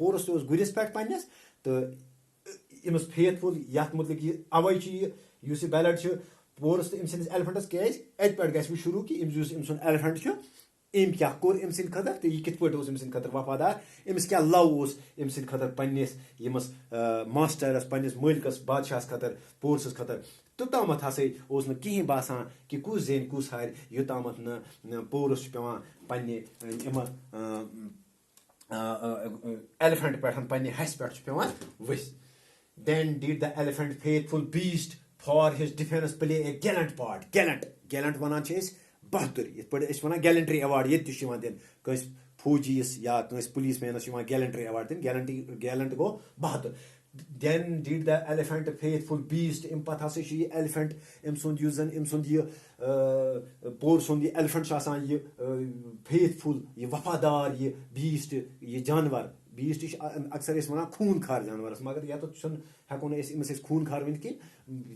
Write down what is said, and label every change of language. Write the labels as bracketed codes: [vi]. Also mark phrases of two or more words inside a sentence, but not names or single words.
[ks] پورس تہِ اوس گُرِس پٮ۪ٹھ پننِس تہٕ أمِس فیتھفُل یتھ متعلق یہِ اوے چھُ یہِ یُس یہِ بیلٹ چھُ پورس تہٕ أمۍ سٕنٛدِس ایلفنٹس کیازِ اَتہِ پٮ۪ٹھ گژھِ وۄنۍ شروٗع کہِ یُس أمۍ سُنٛد ایلفنٹ چھُ أمۍ کیاہ کوٚر أمۍ سٕنٛدِ خٲطرٕ تہٕ یہِ کِتھ پٲٹھۍ اوس أمۍ سٕنٛدِ خٲطرٕ وفادار أمِس کیاہ لو اوس أمۍ سٕنٛدِ خٲطرٕ پننِس ییٚمِس ماسٹرس پننِس مٲلکس بادشاہس خٲطرٕ پورسس خٲطرٕ توٚتامتھ ہسا اوس نہٕ کِہیٖنۍ باسان کہِ کُس زینہِ کُس ہارِ یوٚتامتھ نہٕ پورس چھُ پیٚوان پننہِ یِمن ایلفنٹ پٮ۪ٹھ پننہِ ہسہِ پٮ۪ٹھ چھُ پیٚوان ؤسۍ [en] then did the elephant faithful beast for his defense play a gallant part gallant [ks] وَنان چھِ أسۍ بہادُر یِتھ پٲٹھۍ أسۍ وَنان [en] gallantry award [ks] ییٚتہِ تہِ چھُ یِوان دِنہٕ کٲنٛسہِ فوجیَس یا کٲنٛسہِ پُلیٖس مینَس چھُ یِوان [en] gallantry award [ks] دِنہٕ گیلنٹ گوٚو بہادُر [en] then did the elephant faithful beast [ks] اَمہِ پتہٕ ہسا چھُ یہِ ایلفنٹ أمۍ سُنٛد یُس زن أمۍ سُنٛد یہِ پور سُنٛد یہِ ایلفنٹ چھُ آسان یہِ فیتھفُل یہِ وفادار یہِ بیٖسٹ یہِ جانور بیٖسٹ چھِ اکثر أسۍ وَنان خوٗن خار جانورس مگر ییٚتٮ۪تھ چھُنہٕ ہٮ۪کو نہٕ أسۍ أمِس أسۍ خوٗن خار ؤنِتھ کینٛہہ